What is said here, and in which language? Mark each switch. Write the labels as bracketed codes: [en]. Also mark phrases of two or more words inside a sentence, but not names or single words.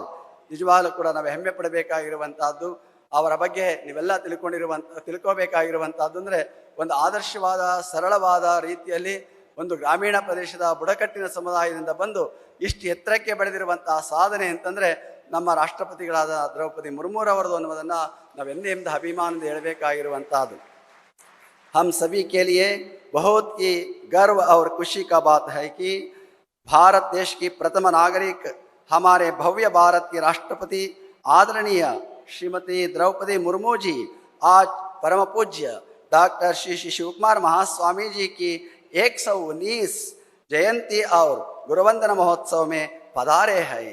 [kn] ನಿಜವಾಗಲೂ ಕೂಡ ನಾವು ಹೆಮ್ಮೆ ಪಡಬೇಕಾಗಿರುವಂತಹದ್ದು. ಅವರ ಬಗ್ಗೆ ನೀವೆಲ್ಲ ತಿಳ್ಕೋಬೇಕಾಗಿರುವಂತಹದ್ದು ಅಂದರೆ, ಒಂದು ಆದರ್ಶವಾದ ಸರಳವಾದ ರೀತಿಯಲ್ಲಿ ಒಂದು ಗ್ರಾಮೀಣ ಪ್ರದೇಶದ ಬುಡಕಟ್ಟಿನ ಸಮುದಾಯದಿಂದ ಬಂದು ಇಷ್ಟು ಎತ್ತರಕ್ಕೆ ಬೆಳೆದಿರುವಂತಹ ಸಾಧನೆ ಅಂತಂದರೆ ನಮ್ಮ ರಾಷ್ಟ್ರಪತಿಗಳಾದ ದ್ರೌಪದಿ ಮುರ್ಮುರವರದು ಅನ್ನೋದನ್ನು ನಾವೆಂದೆಂದು ಅಭಿಮಾನದಿಂದ ಹೇಳಬೇಕಾಗಿರುವಂತಹದ್ದು. [hi] हम सभी के लिए बहुत ही गर्व और खुशी का बात है कि भारत देश की प्रथम नागरिक हमारे भव्य भारत की राष्ट्रपति आदरणीय श्रीमती द्रौपदी मुर्मू जी आज परम पूज्य डॉक्टर श्री श्री शिवकुमार महास्वामी जी की 119 जयंती और गुरुवंदना महोत्सव में पधारे हैं.